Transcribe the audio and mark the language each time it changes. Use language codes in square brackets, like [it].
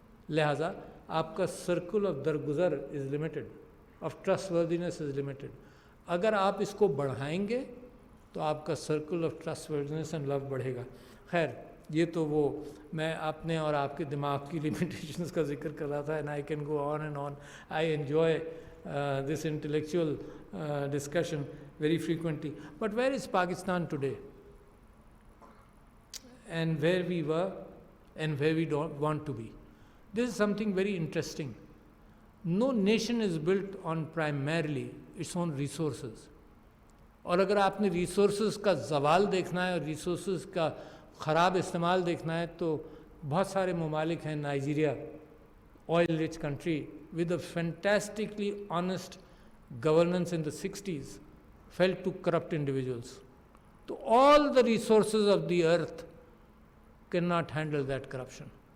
[ur] لہٰذا آپ کا [en] Circle of درگزر is limited, of trust worthiness is limited. [ur] اگر آپ اس کو بڑھائیں گے تو آپ کا [en] circle of trust worthiness and love [ur] بڑھے گا. خیر یہ تو وہ میں اپنے اور آپ کے دماغ کی لمیٹیشنز کا ذکر کر رہا تھا. [en] And I can go on and on. I enjoy this intellectual discussion very frequently. But where is Pakistan today? And where we were and where we don't want to be. This is something very interesting. No nation is built on primarily its own resources. [ur] اور اگر آپ نے resources کا زوال دیکھنا ہے اور resources کا خراب استعمال دیکھنا ہے تو بہت سارے ممالک ہیں. [en] Nigeria, oil rich country with a fantastically honest governance in the 60s, fell to corrupt individuals. So all the resources of the earth cannot handle that corruption.